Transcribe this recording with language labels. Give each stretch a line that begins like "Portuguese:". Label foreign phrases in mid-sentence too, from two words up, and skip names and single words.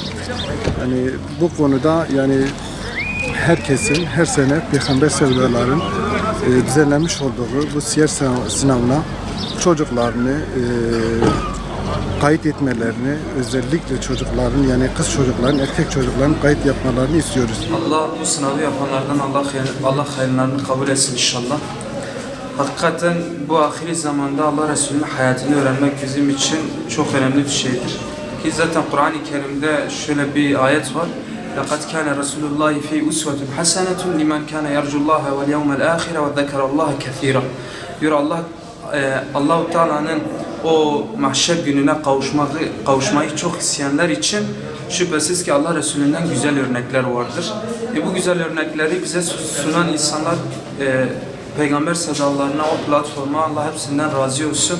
Turkish: Yani bu konuda yani herkesin her sene Peygamber sevdaların düzenlemiş olduğu bu siyer sınavına çocuklarını kayıt etmelerini, özellikle çocukların yani kız çocukların, erkek çocukların kayıt yapmalarını istiyoruz. Allah bu sınavı yapanlardan Allah hayırlarını kabul etsin inşallah. Hakikaten bu ahiri zamanda Allah Resulü'nün hayatını öğrenmek bizim için çok önemli bir şeydir. Ki zaten Kur'an-ı Kerim'de şöyle bir ayet var.
Arabic: لَقَدْ كَانَ رَسُولُ اللّٰهِ فِي اُسْوَةٌ حَسَنَةٌ لِمَنْ كَانَ يَرْجُ اللّٰهَ وَالْيَوْمَ الْآخِرَ وَذَّكَرَ اللّٰهَ كَثِيرًا.
Turkish: Diyor Allah-u Teala'nın o mahşer gününe kavuşmayı çok isteyenler için şüphesiz ki Allah Resulü'nden güzel örnekler vardır. Bu güzel örnekleri bize sunan insanlar Peygamber sevdalarına, o platforma Allah hepsinden razı olsun.